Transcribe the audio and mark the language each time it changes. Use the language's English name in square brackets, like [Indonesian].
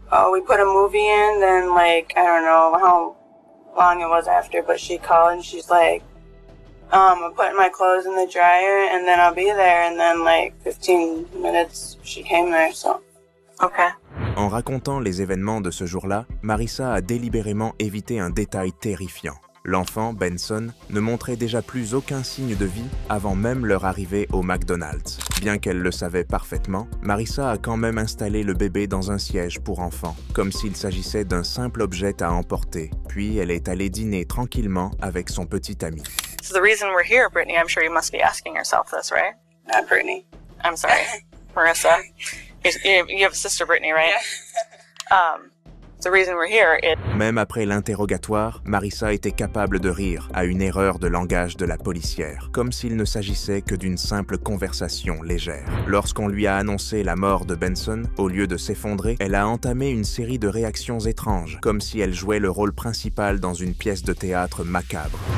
[English] We put a movie in, then like, I don't know how long it was after, but she called and she's like, I'm putting my clothes in the dryer and then I'll be there, and then like 15 minutes she came there, so. Okay. [French] En racontant les événements de ce jour-là, Marissa a délibérément évité un détail terrifiant. L'enfant, Benson, ne montrait déjà plus aucun signe de vie avant même leur arrivée au McDonald's. Bien qu'elle le savait parfaitement, Marissa a quand même installé le bébé dans un siège pour enfants, comme s'il s'agissait d'un simple objet à emporter, puis elle est allée dîner tranquillement avec son petit ami. [English] So the reason we're here, Brittany, I'm sure you must be asking yourself this, right? Not Brittany. I'm sorry. Marissa. You have a sister, Brittany, right? Yeah. The reason we're here is... [French] Même après l'interrogatoire, Marissa était capable de rire à une erreur de langage de la policière, comme s'il ne s'agissait que d'une simple conversation légère. Lorsqu'on lui a annoncé la mort de Benson, au lieu de s'effondrer, elle a entamé une série de réactions étranges, comme si elle jouait le rôle principal dans une pièce de théâtre macabre.